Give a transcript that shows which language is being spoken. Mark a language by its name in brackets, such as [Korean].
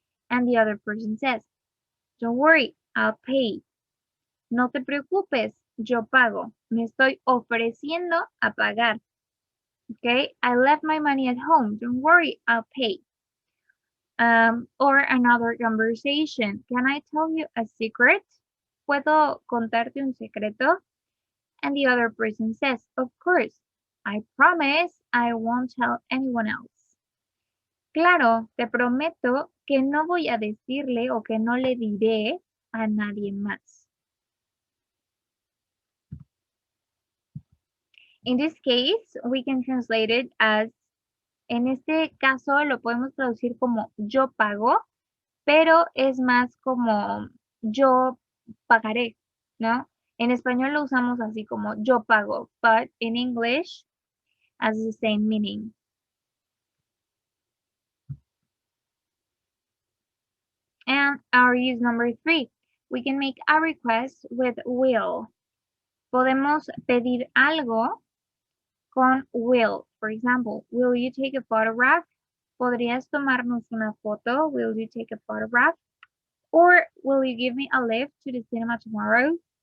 [English] And the other person says, don't worry, I'll pay. [Spanish] No te preocupes, yo pago. Me estoy ofreciendo a pagar. [English] Okay, I left my money at home. Don't worry, I'll pay. Or another conversation. Can I tell you a secret? [Spanish] ¿Puedo contarte un secreto? [English] And the other person says, of course. I promise I won't tell anyone else. [Spanish] Claro, te prometo que no voy a decirle o que no le diré a nadie más. [English] In this case, we can translate it as, [Spanish] en este caso lo podemos traducir como yo pago, pero es más como yo pagaré, ¿no? En español lo usamos así como yo pago, [English] but in English has the same meaning. And our use number 3, we can make a request with will. [Spanish] Podemos pedir algo con will. [English] For example, will you take a photograph? [Spanish] ¿Podrías tomarnos una foto? [English] Will you take a photograph? Or will you give me a lift to the cinema tomorrow?